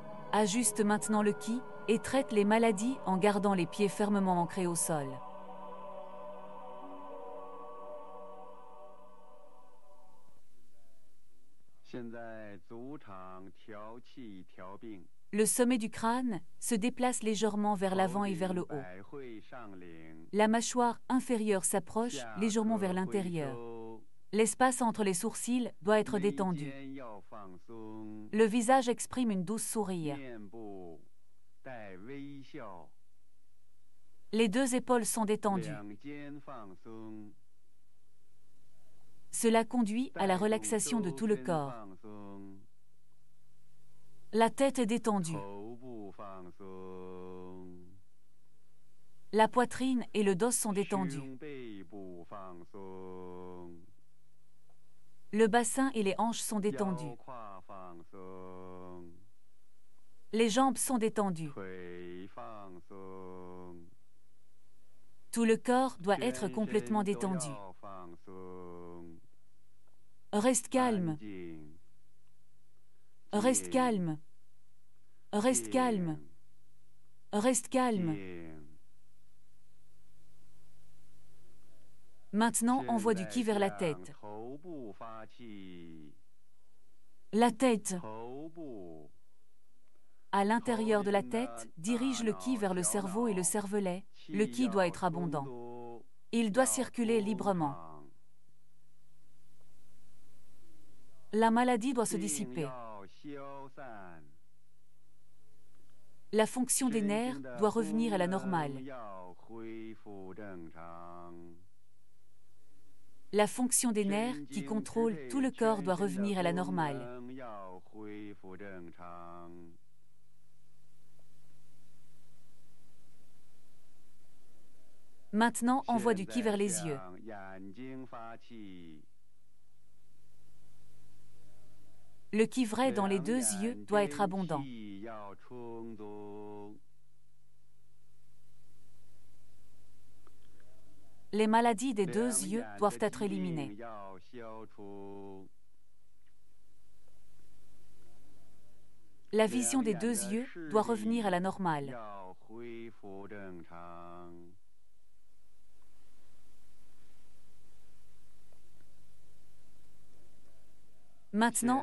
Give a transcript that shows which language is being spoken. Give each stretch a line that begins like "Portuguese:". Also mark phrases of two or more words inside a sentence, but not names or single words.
French: Ajuste maintenant le ki et traite les maladies en gardant les pieds fermement ancrés au sol.
Chinese: 现在足场调气调病，
French: Le sommet du crâne se déplace légèrement vers
Chinese: 头
French: l'avant et vers le
Chinese: 顶
French: haut.
Chinese: 百会上领，
French: La mâchoire inférieure s'approche
Chinese: 下
French: légèrement vers
Chinese: 颌回
French: l'intérieur.
Chinese: 收，
French: L'espace entre les sourcils doit être
Chinese: 眉
French: détendu.
Chinese: 间要放松，
French: Le visage exprime une douce sourire.
Chinese: 面部带微笑，
French: Les deux épaules sont détendues.
Chinese: 两肩放松，
French: Cela conduit à la
Chinese: 带动
French: relaxation de
Chinese: 周
French: tout le
Chinese: 身
French: corps.
Chinese: 放松，
French: La tête est détendue.
Chinese: 头部放松，
French: La poitrine et le dos sont détendus.
Chinese: 胸背部放松，
French: Le bassin et les hanches sont
Chinese: 腰
French: détendus.
Chinese: 胯放松，
French: Les jambes sont détendues.
Chinese: 腿放松，
French: Tout le corps doit
Chinese: 全
French: être
Chinese: 身
French: complètement
Chinese: 都
French: détendu.
Chinese: 要放松，
French: Reste
Chinese: 安
French: calme,
Chinese: 静，
French: reste
Chinese: 静
French: calme, reste
Chinese: 静
French: calme, reste calme.
Chinese: 静
French: Maintenant,
Chinese: 现
French: envoie du
Chinese: 在
French: ki vers la
Chinese: 向
French: tête.
Chinese: 头部发气，
French: La tête.
Chinese: 头部
French: À l'intérieur de la tête, dirige le ki vers le cerveau et le cervelet. Le
Chinese: 气
French: ki doit
Chinese: 要
French: être
Chinese: 充
French: abondant.
Chinese: 足，
French: Il doit
Chinese: 要
French: circuler
Chinese: 通
French: librement.
Chinese: 畅，
French: La maladie doit se
Chinese: 病
French: dissiper.
Chinese: 要消散，
French: La fonction des
Chinese: 身
French: nerfs
Chinese: 体的
French: doit
Chinese: 功
French: revenir à la
Chinese: 能
French: normale.
Chinese: 要恢复正常，
French: La fonction des nerfs
Chinese: 神
French: qui
Chinese: 经支
French: contrôle
Chinese: 配
French: tout le corps
Chinese: 全
French: doit
Chinese: 身的
French: revenir à la
Chinese: 功
French: normale.
Chinese: 能要恢复正常，
French: Maintenant, envoie du
Chinese: 现
French: ki
Chinese: 在
French: vers les yeux.
Chinese: 向眼睛发气，
French: Le ki vrai dans les
Chinese: 两
French: deux
Chinese: 眼
French: yeux doit être
Chinese: 睛
French: abondant.
Chinese: 气要充足，
French: Les maladies des
Chinese: 两
French: deux yeux
Chinese: 眼
French: doivent
Chinese: 的
French: être
Chinese: 疾病
French: éliminées.
Chinese: 要消除，
French: La vision
Chinese: 两
French: des
Chinese: 眼
French: deux
Chinese: 的
French: yeux
Chinese: 视
French: doit revenir à
Chinese: 力
French: la normale.
Chinese: 要恢复正常。
French: Maintenant,